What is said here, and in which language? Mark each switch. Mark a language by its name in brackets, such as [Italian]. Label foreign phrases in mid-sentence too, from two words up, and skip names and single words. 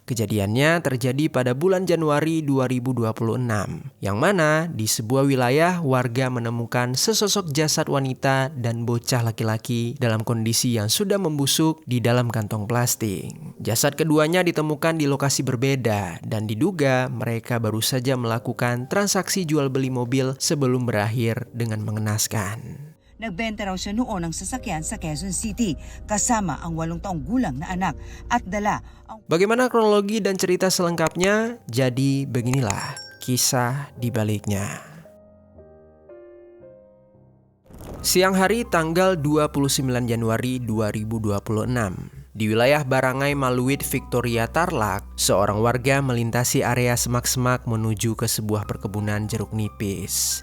[Indonesian] Kejadiannya terjadi pada bulan Januari 2026, yang mana di sebuah wilayah warga menemukan sesosok jasad wanita dan bocah laki-laki dalam kondisi yang sudah membusuk di dalam kantong plastik. Jasad keduanya ditemukan di lokasi berbeda dan diduga mereka baru saja melakukan transaksi jual beli mobil sebelum berakhir dengan mengenaskan. [Filipino] Nagbenta raw siya noon ng sasakyan sa Quezon City kasama ang 8 taong gulang na anak at dala ang... [Indonesian] Bagaimana kronologi dan cerita selengkapnya? Jadi beginilah kisah di baliknya. Siang hari tanggal 29 Januari 2026. Di wilayah Barangay Maluwit, Victoria, Tarlac, seorang warga melintasi area semak-semak menuju ke sebuah perkebunan jeruk nipis.